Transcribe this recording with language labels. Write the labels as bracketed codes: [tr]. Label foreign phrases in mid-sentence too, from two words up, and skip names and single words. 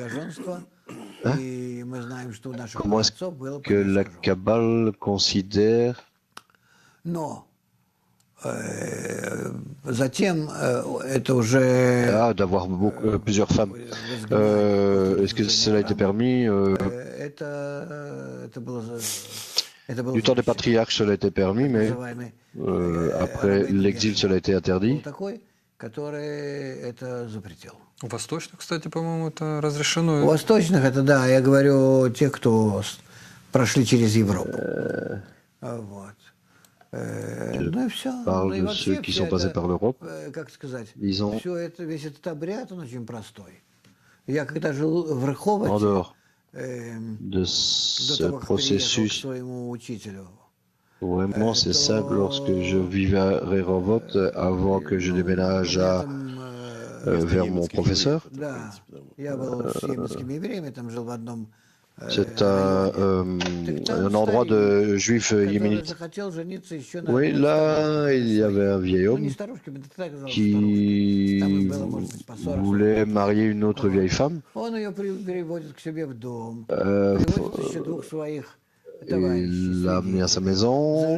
[fr] Comment est-ce que la Kabbale considère d'avoir plusieurs femmes. Est-ce que cela a été permis? Du temps des patriarches, cela a été permis, mais après l'exil, cela a été interdit. [ru] У восточных, кстати, по-моему, это разрешено. У восточных это да, я говорю тех, кто прошли через Европу. Вот. Ну и все. [fr] Parle de ceux qui sont passés par l'Europe. [ru] Как сказать? [fr] Disons, [ru] Все это, весь этот обряд, он очень простой. Я когда жил в [fr] en [ru] Рыховате, [fr] dehors de [ru] до [fr] ce [ru] того, как переехал к [fr] processus, [ru] своему учителю, [fr] vraiment c'est simple. Lorsque je vivais à Rehovot, avant que je déménage vers mon professeur, [ru] да, я был с йеменскими евреями, там жил в одном [fr] c'est un endroit de juifs yéménites. Oui, là, il y avait un vieil homme qui voulait marier une autre vieille femme. Il l'a amené à sa maison.